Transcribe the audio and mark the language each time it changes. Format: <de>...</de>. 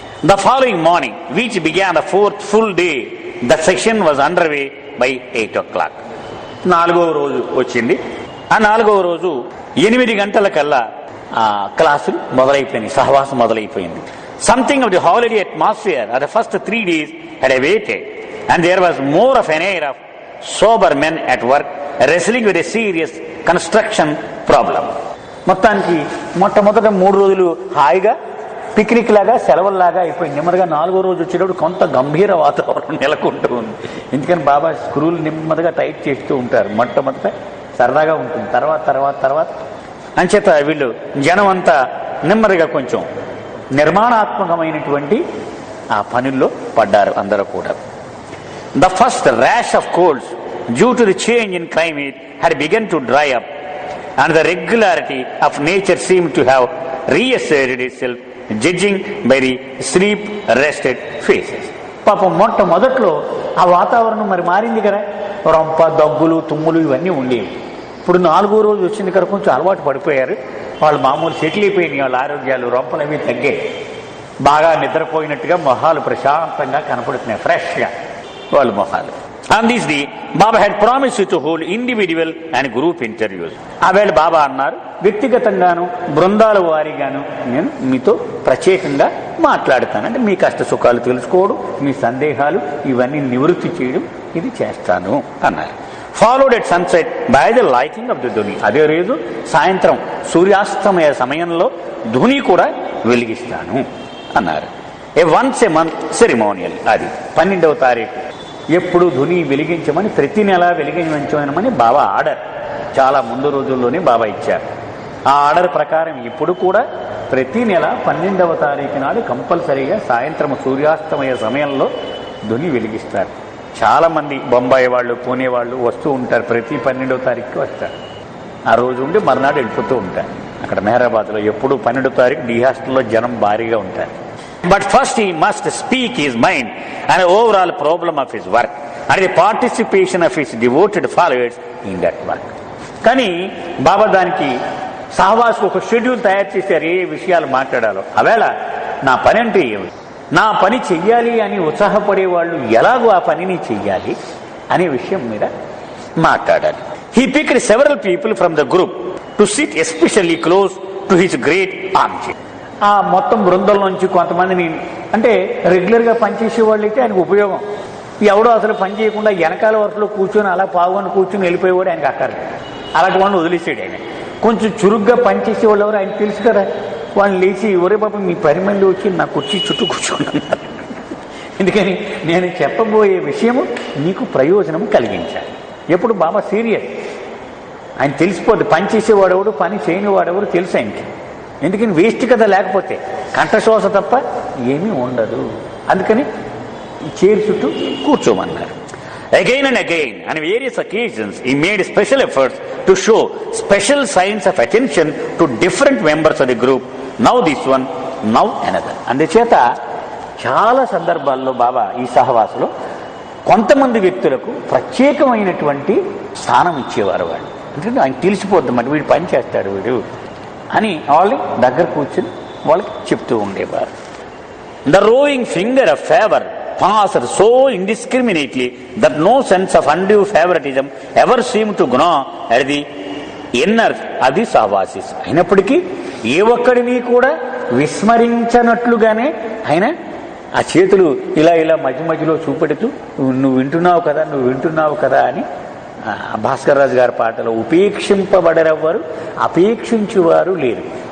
<en>The following morning which began the 4th full day, the session was under way by 8 o'clock.</en> <te>4వ రోజు వచ్చింది. ఆ 4వ రోజు 8 గంటలకల్లా క్లాసులు మొదలైపోయినాయి, సహవాసం మొదలైపోయింది.</te> <en>Something of the holiday atmosphere of the first 3 days had awaited, and there was more of an air of sober men at work wrestling with a serious construction problem.</en> <te>మొత్తానికి మొట్టమొదట 3 రోజులు హాయిగా పిక్నిక్ లాగా, సెలవుల్లాగా అయిపోయింది. నెమ్మదిగా 4వ రోజు వచ్చేటప్పుడు కొంత గంభీర వాతావరణం నెలకొంటూ ఉంది. ఎందుకని బాబా స్క్రూలు నెమ్మదిగా టైట్ చేస్తూ ఉంటారు. మొట్టమొదట సరదాగా ఉంటుంది, తర్వాత అంచేత వీళ్ళు జనం అంతా నెమ్మదిగా కొంచెం నిర్మాణాత్మకమైనటువంటి ఆ పనుల్లో పడ్డారు అందరూ కూడా.</te> <en>The first rash of colds due to the change in climate had begun to dry up and the regularity of nature seem to have reasserted itself judging by the sleep rested faces.</en> <te>పాపం మొట్టమొదట్లో ఆ వాతావరణం మరి మారింది కదా, రొంప, దగ్గులు, తుమ్ములు ఇవన్నీ ఉండేవి. ఇప్పుడు 4వ రోజు వచ్చింది కదా, కొంచెం అలవాటు పడిపోయారు. వాళ్ళు మామూలు సెటిల్ అయిపోయినాయి, వాళ్ళ ఆరోగ్యాలు, రొంపలు అవి తగ్గాయి. బాగా నిద్రపోయినట్టుగా మొహాలు ప్రశాంతంగా కనపడుతున్నాయి, ఫ్రెష్గా వాళ్ళ మొహాలు.</te> <en>On this day, Baba had promised to hold individual and group interviews.</en> <te>ఆవేళ బాబా అన్నారు, వ్యక్తిగతంగాను బృందాల వారీగాను నేను మీతో ప్రత్యేకంగా మాట్లాడతాను. అంటే మీ కష్ట సుఖాలు తెలుసుకోవడం, మీ సందేహాలు ఇవన్నీ నివృత్తి చేయడం ఇది చేస్తాను అన్నారు.</te> <en>Followed at sunset by the lighting of the dhuni.</en> <te>అదే రోజు సాయంత్రం సూర్యాస్తమయ సమయంలో ధుని కూడా వెలిగిస్తాను అన్నారు.</te> <en>Once a month ceremonial.</en> <te>అది 12వ తారీఖు ఎప్పుడు ధుని వెలిగించమని, ప్రతి నెల వెలిగించమని బాబా ఆర్డర్ చాలా ముందు రోజుల్లోనే బాబా ఇచ్చారు. ఆ ఆర్డర్ ప్రకారం ఇప్పుడు కూడా ప్రతి నెల 12వ తారీఖు నాడు కంపల్సరీగా సాయంత్రం సూర్యాస్తమయ సమయంలో ధుని వెలిగిస్తారు. చాలామంది బొంబాయి వాళ్ళు, పూణే వాళ్ళు వస్తూ ఉంటారు. ప్రతి 12వ తారీఖుకి వస్తారు. ఆ రోజు ఉండి మర్నాడు వెళ్ళిపోతూ ఉంటారు. అక్కడ మెహరాబాద్లో ఎప్పుడు 12వ తారీఖు డి హాస్టల్లో జనం భారీగా ఉంటారు.</te> <en>But first he must speak his mind and the overall problem of his work and the participation of his devoted followers in that work.</en> <te>కానీ బాబా దానికి సహవాసుకు ఒక షెడ్యూల్ తయారు చేశారు, ఏ విషయాలు మాట్లాడాలో. అవేళ నా పని అంటే ఏమిటి, నా పని చెయ్యాలి అని ఉత్సాహపడే వాళ్ళు ఎలాగో ఆ పనిని చెయ్యాలి అనే విషయం మీద మాట్లాడాలి.</te> <en>He picked several people from the group to sit especially close to his great armchair.</en> <te>ఆ మొత్తం బృందం నుంచి కొంతమందిని, అంటే రెగ్యులర్గా పనిచేసే వాళ్ళు అయితే ఆయనకు ఉపయోగం. ఎవడో అసలు పని చేయకుండా వెనకాల వరుసలో కూర్చొని అలా పావుకొని కూర్చొని వెళ్ళిపోయేవాడు ఆయనకు అక్కర్లేదు. అలాంటి వాళ్ళని వదిలేసాడు ఆయన. కొంచెం చురుగ్గా పనిచేసే వాళ్ళు ఎవరు ఆయన తెలుసు కదా, వాళ్ళని లేచి ఒరే బాబు మీ 10 మంది వచ్చి నా కుర్చీ చుట్టూ కూర్చుంటున్నారు, ఎందుకని నేను చెప్పబోయే విషయము నీకు ప్రయోజనం కలిగించాలి. ఎప్పుడు బాబా సీరియస్, ఆయన తెలిసిపోద్ది పని చేసేవాడెవడు పని చేయని వాడెవడు తెలుసు ఆయనకి. ఎందుకని వేస్ట్ కదా, లేకపోతే కంఠశ్వాస తప్ప ఏమీ ఉండదు. అందుకని చైర్ చుట్టూ కూర్చోమన్నారు.</te> <en>Again and again, on various occasions, he made special efforts to show special signs of attention to different members of the group. Now this one, now another.</en> <te>అందుచేత చాలా సందర్భాల్లో బాబా ఈ సహవాసులో కొంతమంది వ్యక్తులకు ప్రత్యేకమైనటువంటి స్థానం ఇచ్చేవారు. వాళ్ళు అంటే ఆయన తెలిసిపోద్ది మరి వీడు పని చేస్తాడు వీడు అని వాళ్ళని దగ్గర కూర్చుని వాళ్ళకి చెప్తూ ఉండేవారు.</te> <en>The roving finger of favour passed so indiscriminately that no sense of undue favoritism ever seemed to gnaw at the inner of the sahvasis.</en> <te>అయినప్పటికీ ఏ ఒక్కడిని కూడా విస్మరించనట్లుగానే ఆయన ఆ చేతులు ఇలా ఇలా మధ్య మధ్యలో చూపెడుతూ నువ్వు వింటున్నావు కదా అని భాస్కర్ రాజు గారి పాటలో ఉపేక్షింపబడరెవ్వరు అపేక్షించువారు లేరు.</te>